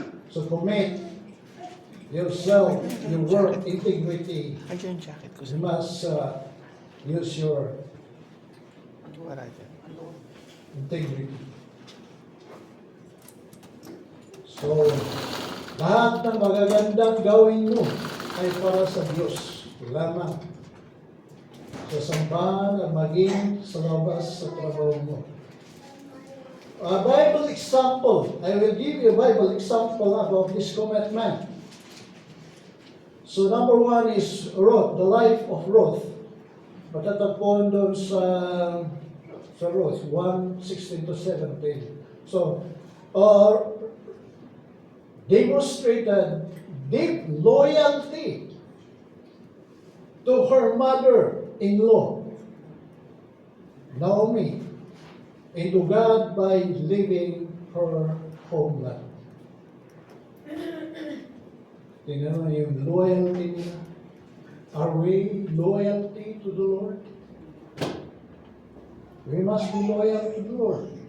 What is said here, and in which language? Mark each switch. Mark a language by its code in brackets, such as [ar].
[en] So commit yourself, your work, integrity. You must use your integrity. [tl] So, lahat ng magagandang gawin mo ay para sa Diyos lamang. Sa sambahan at maging sa labas sa trabaho mo. [en] A Bible example. I will give you a Bible example about this commitment. So number 1 is Ruth, the life of Ruth. [tl] Matatagpuan doon sa Ruth, 1:16 to 17. [en] So, demonstrated deep loyalty to her mother-in-law, Naomi, and to God by leaving her homeland. [tl] Tingnan mo yung loyalty niya. [en] Are we loyalty to the Lord? We must be loyal to the Lord.